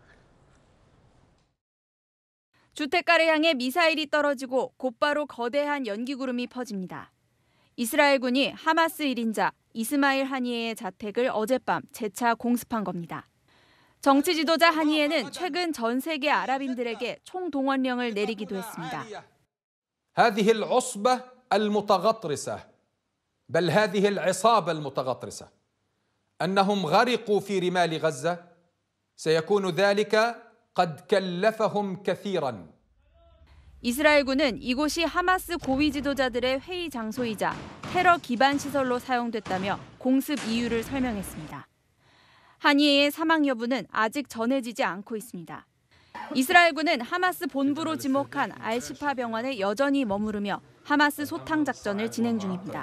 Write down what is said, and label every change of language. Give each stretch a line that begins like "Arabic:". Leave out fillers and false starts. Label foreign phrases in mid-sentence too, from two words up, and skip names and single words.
Korean: 주택가를 향해 미사일이 떨어지고 곧바로 거대한 연기구름이 퍼집니다. 이스라엘군이 하마스 1인자 이스마일 하니에의 자택을 어젯밤 재차 공습한 겁니다. 정치 지도자 하니에는 최근 전 세계 아랍인들에게 총동원령을 내리기도 했습니다.
Arabic: هذه العصبة المتغطرسة بل هذه العصابة المتغطرسة أنهم غرقوا في رمال غزة سيكون ذلك قد كلفهم كثيرا.
Korean: 이스라엘군은 이곳이 하마스 고위 지도자들의 회의 장소이자 테러 기반 시설로 사용됐다며 공습 이유를 설명했습니다. 하니에의 사망 여부는 아직 전해지지 않고 있습니다. 이스라엘군은 하마스 본부로 지목한 알시파 병원에 여전히 머무르며 하마스 소탕 작전을 진행 중입니다.